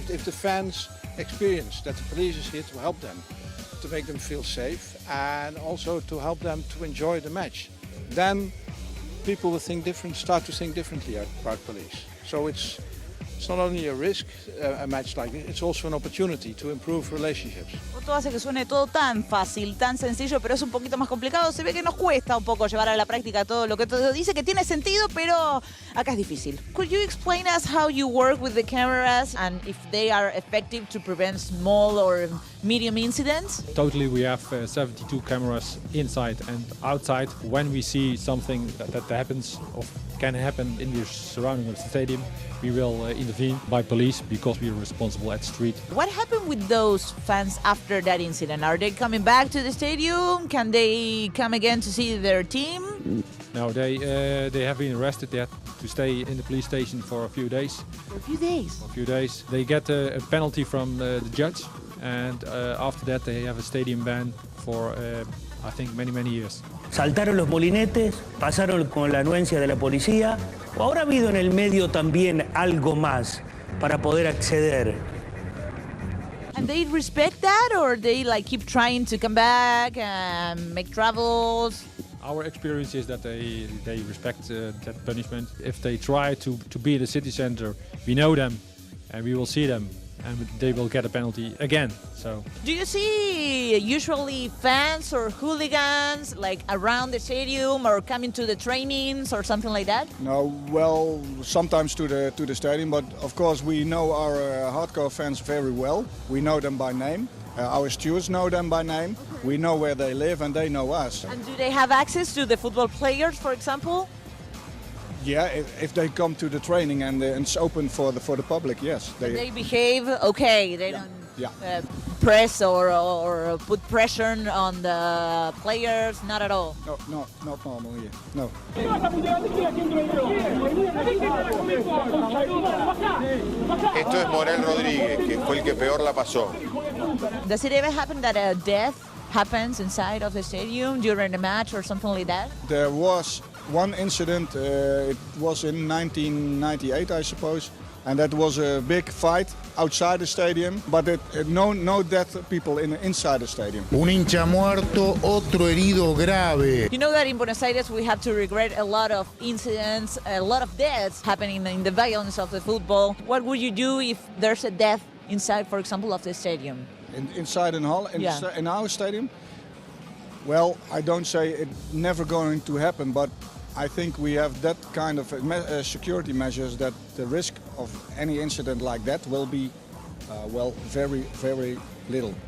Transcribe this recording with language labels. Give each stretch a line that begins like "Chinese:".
English: If the fans experience that the police is here to help them, to make them feel safe, and also to help them to enjoy the match, then people will start to think differently about police. So it's it's not only a risk, a match like this, it's also an opportunity to improve relationships.
Spanish: Esto hace que suene todo tan fácil, tan sencillo, pero es un poquito más complicado. Se ve que nos cuesta un poco llevar a la práctica todo lo que todo dice que tiene sentido, pero acá es difícil.
English: Could you explain us how you work with the cameras and if they are effective to prevent small or medium incidents? Totally, we have 72 cameras inside and outside. When we see something that happens or can happen in the surrounding of the stadium, we will intervene by police because we are responsible at the street. What happened with those fans after that incident? Are they coming back to the stadium? Can they come again to see their team? No, they have been arrested. They had to stay in the police station for a few days. For a few days. For a few days. They get a penalty from the judge, and after that they have a stadium ban for I think many years.
Spanish: Saltaron los molinetes, pasaron con la anuencia de la policía. ¿O habrá habido en el medio también algo más para poder acceder?
English: And they respect that, or they like keep trying to come back and make travels? Our experience is that they respect that punishment. If they try to be in the city center, we know them and we will see them and they will get a penalty again. So. Do you see usually fans or hooligans like around the stadium or coming to the trainings or something like that? No, well, sometimes to the stadium, but of course we know our hardcore fans very well. We know them by name. Our stewards know them by name. We know where they live and they know us. And do they have access to the football players, for example? Yeah, if they come to the training and it's open for the public, yes. They behave okay. They don't press or put pressure on the players, not at all. No, not normal here. No.
Spanish: Esto es Morel Rodríguez, que fue el que peor la pasó.
English: Does it ever happen that a death happens inside of the stadium during a match or something like that? There was one incident, it was in 1998, I suppose, and that was a big fight outside the stadium, but no dead people inside the stadium.
Spanish: Un hincha muerto, otro herido grave.
English: You know that in Buenos Aires we have to regret a lot of incidents, a lot of deaths happening in the violence of the football. What would you do if there's a death inside, for example, of the stadium? Inside in Hall, in our stadium? Well, I don't say it's never going to happen, but I think we have that kind of security measures that the risk of any incident like that will be, well, very, very little.